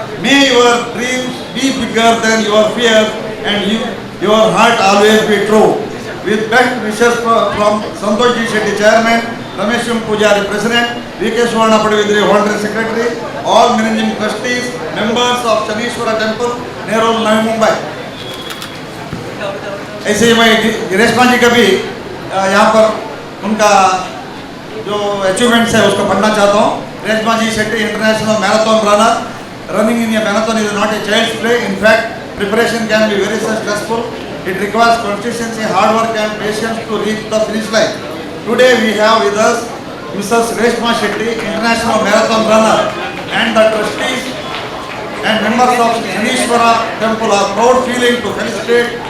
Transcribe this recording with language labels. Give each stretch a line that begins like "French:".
English: May your dreams be bigger than your fears and your heart always be true. With best wishes from Santosh Ji Shetty Chairman, Ramesham Pujari President, V.K. Suvarna Padavidri Voluntary Secretary, all managing trustees, members of Shanishwara Temple, Nerul, Navi Mumbai.
Hindi: ऐसे ही मैं रेशमा जी का भी यहाँ पर उनका जो achievements है उसको पढ़ना चाहता हूँ। रेशमा जी Shetty,
English: International marathon runner. Running in a marathon is not a child's play. In fact, preparation can be very stressful. It requires consistency, hard work and patience to reach the finish line. Today we have with us Mrs. Reshma Shetty, international marathon runner, and the trustees and members of Shanishwara Temple are proud feeling to felicitate